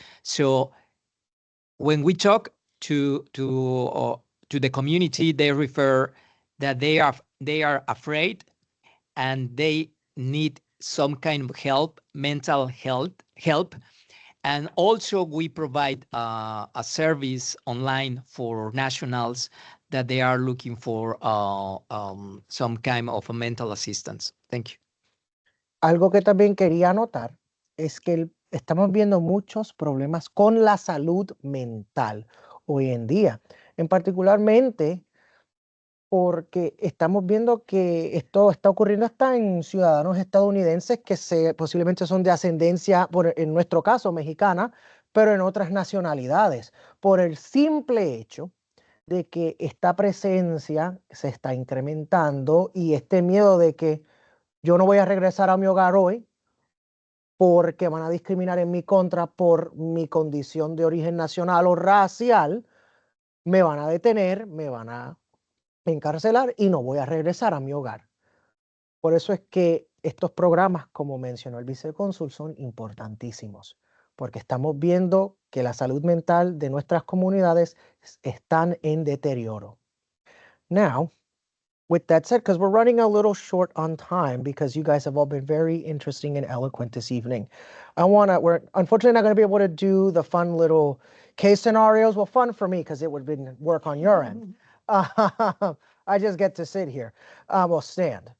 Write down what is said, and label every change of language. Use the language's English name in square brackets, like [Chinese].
[English] So when we talk to the community, they refer that they are afraid and they need some kind of help, mental health help. And also we provide a service online for nationals that they are looking for some kind of a mental assistance. Thank you. [Spanish] Algo que también quería anotar es que estamos viendo muchos problemas con la salud mental hoy en día, en particularmente porque estamos viendo que esto está ocurriendo hasta en ciudadanos estadounidenses que posiblemente son de ascendencia, en nuestro caso, mexicana, pero en otras nacionalidades, por el simple hecho de que esta presencia se está incrementando y este miedo de que yo no voy a regresar a mi hogar hoy porque van a discriminar en mi contra por mi condición de origen nacional o racial, me van a detener, me van a encarcelar y no voy a regresar a mi hogar. Por eso es que estos programas, como mencionó el vicecónsul, son importantísimos, porque estamos viendo que la salud mental de nuestras comunidades están en deterioro. [English] Now, with that said, because we're running a little short on time because you guys have all been very interesting and eloquent this evening. We're unfortunately not going to be able to do the fun little case scenarios. Well, fun for me because it would have been work on your end. I just get to sit here, stand.